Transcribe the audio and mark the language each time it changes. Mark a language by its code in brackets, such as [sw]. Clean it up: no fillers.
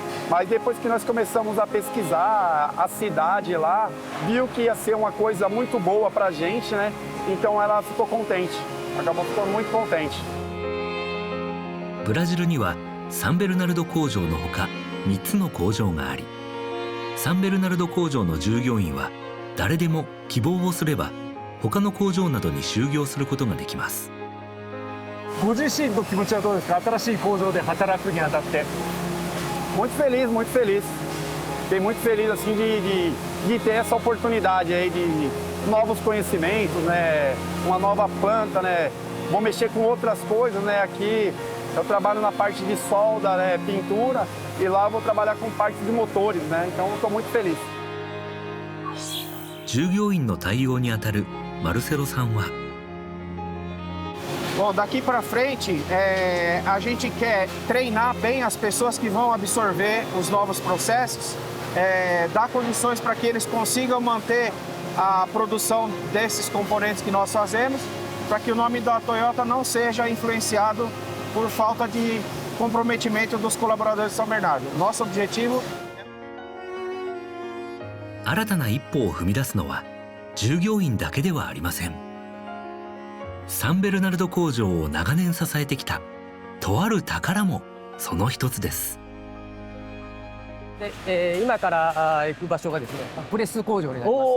[pt] Mas depois que nós começamos a pesquisar a cidade lá, viu que ia ser uma coisa muito boa pra gente, né? Então ela ficou contente, acabou ficando muito contente. [ja] ブラジルにはサンベルナルド工場のほか3つの工場があり、サンベルナルド工場の従業員は誰でも希望をすれば他の工場などに就業することができます。ご自身の気持ちはどうですか？新しい工場で働くにあたって。 [pt] Muito feliz, muito feliz. Fiquei muito feliz assim de ter essa oportunidade aí de novos conhecimentos, né? Uma nova planta, né? Vou mexer com outras coisas, né? Aqui eu trabalho na parte de solda, né? Pintura, e lá eu vou trabalhar com parte de motores, né? Então estou muito feliz. [ja] 従業員の対応にあたるマルセロさんは。 [pt] Bom, daqui para frente, a gente quer treinar bem as pessoas que vão absorver os novos processos, dar condições para que eles consigam manter a produção desses componentes que nós fazemos, para que o nome da Toyota não seja influenciado por falta de comprometimento dos colaboradores de São Bernardo. Nosso objetivo [ja] 新たな一歩を踏み出すのは従業員だけではありません。サンベルナルド工場を長年支えてきたとある宝もその一つです。で、今から行く場所がですね、プレス工場になります。